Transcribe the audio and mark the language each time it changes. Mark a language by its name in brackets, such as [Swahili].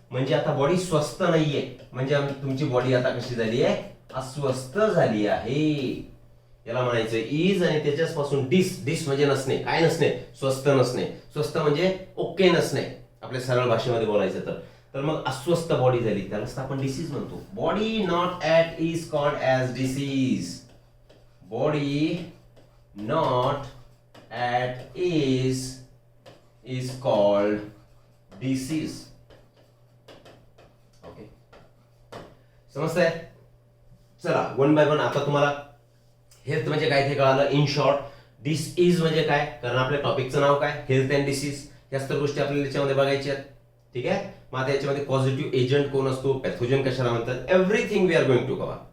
[Marathi] म्हणजे आता बॉडी स्वस्थ नाहीये, म्हणजे तुमची बॉडी आता कशी झाली आहे, अस्वस्थ झाली आहे. याला म्हणायचं इज, आणि त्याच्याच पासून डिस. डिस म्हणजे नसणे, काय नसणे, स्वस्थ नसणे. स्वस्थ म्हणजे ओके नसणे, आपल्या सरळ भाषेमध्ये बोलायचं तर मग अस्वस्थ बॉडी झाली, त्यालाच आपण डिसीज म्हणतो. [English] Body not at ease called as disease. Body not at ease called disease. [Marathi] Okay, समजतंय. चला वन बाय वन आता तुम्हाला हेल्थ म्हणजे काय ते कळालं. इन शॉर्ट, डिसीज म्हणजे काय, कारण आपल्या टॉपिकचं नाव काय, हेल्थ अँड डिसीज. याच तर गोष्टी आपल्याला याच्यामध्ये बघायच्या आहेत. ठीक आहे. मग आता याच्यामध्ये पॉझिटिव्ह एजंट कोण असतो, पॅथोजन कशाला म्हणतात, [English] Everything we are going to cover.